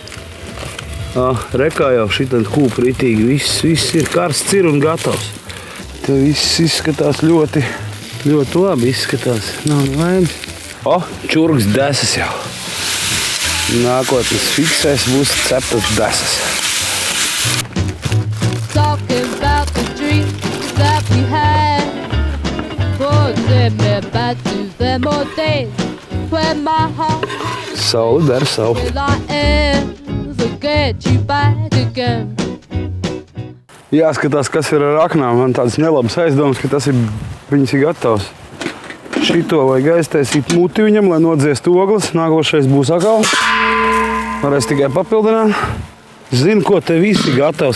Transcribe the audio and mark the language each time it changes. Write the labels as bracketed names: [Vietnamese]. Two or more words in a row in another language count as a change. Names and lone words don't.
[Latvian] Rekā jau šitādi kūp ritīgi. Viss ir karsts ir un gatavs. Te viss izskatās ļoti labi izskatās. Nav nevainas. Čurgs desas jau. Nākotnes fiksēs būs ceptas desas. [English] talking about the dreams that we had? Putting me back to them old days when my heart [Latvian] Saule dara savu. [English] will I ever get you back again? [Latvian] Jāskatās, kas ir ar aknām. Man tāds nelabs aizdoms, ka tas ir, viņas ir gatavs. Šito vajag aiztaisīt muti viņam, lai nodziest ogles. Nākošais būs atkal. Varēs tikai papildināt. Zinu, ko te viss ir gatavs.